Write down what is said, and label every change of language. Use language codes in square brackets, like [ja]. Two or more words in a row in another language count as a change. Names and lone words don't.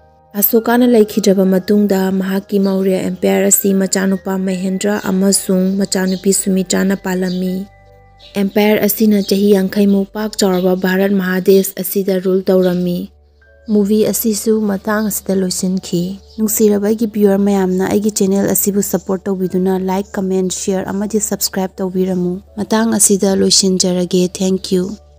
[mni] Asokana laikhidraba matungda mahakki Maurya Empire asi machanupa Mahendra amasung machanupi Sumitrana palami. Empire asina chahi 50 mu pak chaurba Bharat Mahadesh asida rule tawrami. Movie asisu matang asida loisinki. Nungsiraba aigi viewer mayamna aigi channel asibu support tawbiduna [en] like comment share [mni] amadi subscribe tawbiramu. Matang asida loisinjarage. [en] Thank you.